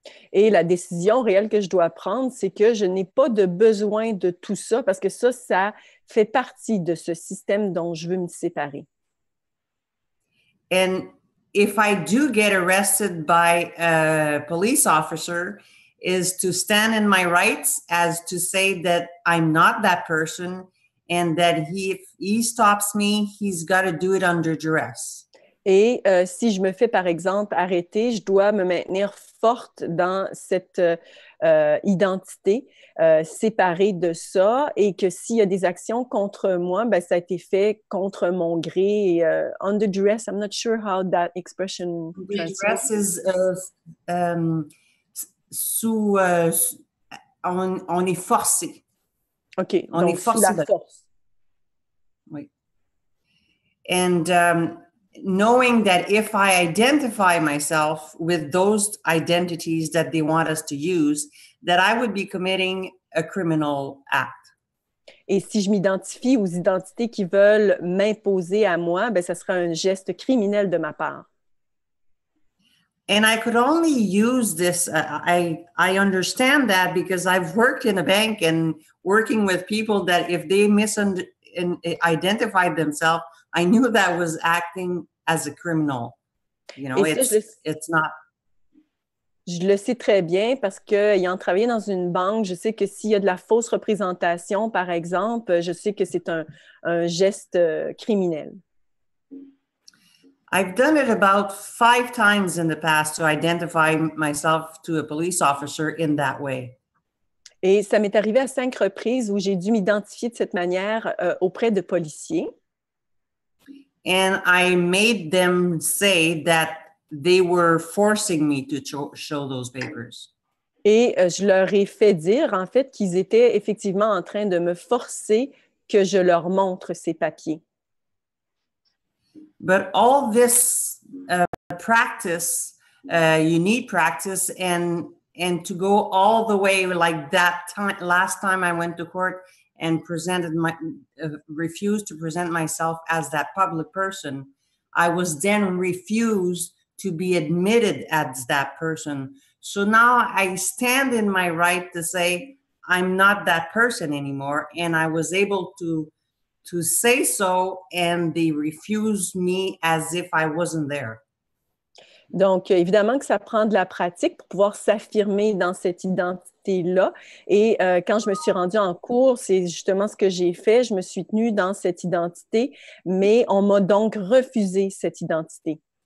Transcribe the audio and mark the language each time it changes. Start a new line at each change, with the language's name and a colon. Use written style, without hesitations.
French: Et la décision réelle que je dois prendre, c'est que je n'ai pas de besoin de tout ça parce que ça fait partie de ce système dont je veux me séparer.
English: And if I do get arrested by a police officer, is to stand in my rights as to say that I'm not that person and that if he stops me, he's got to do it under duress.
French: Et si je me fais, par exemple, arrêter, je dois me maintenir forte dans cette identité, séparée de ça, et que s'il y a des actions contre moi, ben, ça a été fait contre mon gré.
English: Et, under duress, I'm not sure how that expression translates. Duress is
French: on est forcé. OK, on donc est forcé sous la force. Oui.
English: And knowing that if I identify myself with those identities that they want us to use, that I would be committing a criminal act.
French: Et si je m'identifie aux identités qui veulent m'imposer à moi, ben, ça sera un geste criminel de ma part.
English: And I could only use this, I understand that because I've worked in a bank and working with people that if they identified themselves, I knew that was acting as a criminal. You know, it's not.
French: Je le sais très bien parce qu'ayant travaillé dans une banque, je sais que s'il y a de la fausse représentation, par exemple, je sais que c'est un geste criminel.
English: I've done it about 5 times in the past to identify myself to a police officer in that way.
French: Et ça m'est arrivé à 5 reprises où j'ai dû m'identifier de cette manière auprès de policiers.
English: And I made them say that they were forcing me to show those papers.
French: Et je leur ai fait dire, en fait, qu'ils étaient effectivement en train de me forcer que je leur montre ces papiers.
English: But all this practice, you need practice, and to go all the way like that time. Last time I went to court and refused to present myself as that public person, I was then refused to be admitted as that person. So now I stand in my right to say I'm not that person anymore, and I was able to say so, and they refused me as if I wasn't there.
French: Donc, évidemment que ça prend de la pratique pour pouvoir s'affirmer dans cette identité-là. Et quand je me suis rendue en cours, c'est justement ce que j'ai fait. Je me suis tenue dans cette identité, mais on m'a donc refusé cette identité.